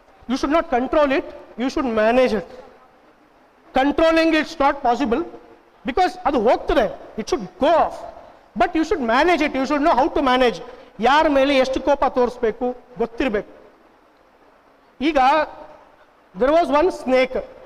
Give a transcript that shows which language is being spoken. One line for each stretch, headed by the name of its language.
English: You should not control it, you should manage it. Controlling it's not possible because
Kannada: adu hogtade,
English: it should go off. But you should manage it, you should know how to manage.
Kannada: ಯಾರ ಮೇಲೆ ಎಷ್ಟು ಕೋಪ ತೋರಿಸ್ಬೇಕು ಗೊತ್ತಿರಬೇಕು.
English: ಈಗ there was one snake.